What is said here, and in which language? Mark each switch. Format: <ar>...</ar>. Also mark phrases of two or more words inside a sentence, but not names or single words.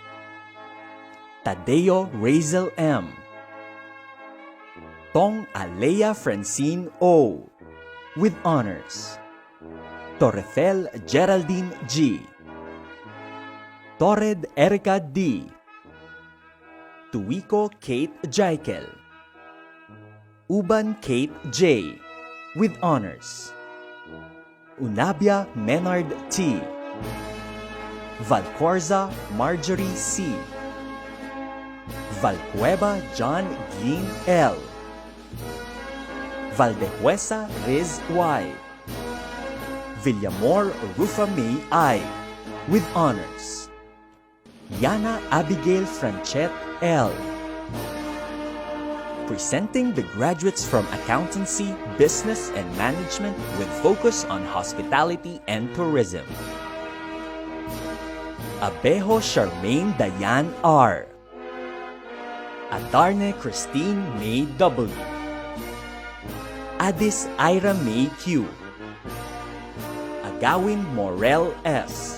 <en>Tadeo Razel M. Tong Alea Francine O. with honors. Torrefel Geraldine G. Torred Erica D. Tuico Kate Jaikel. Uban Kate J. with honors. Unabia Menard T. Valcorza Marjorie C. Valcueva John Glyn L. Valdehuesa Riz Y. Villamor Rufa May I. with honors. Yana Abigail Franchette L. Presenting the graduates from Accountancy, Business, and Management with focus on Hospitality and Tourism. Abejo Charmaine Dayan R. Adarne Christine May W. Adis Ira May Q. Agawin Morel S.</en>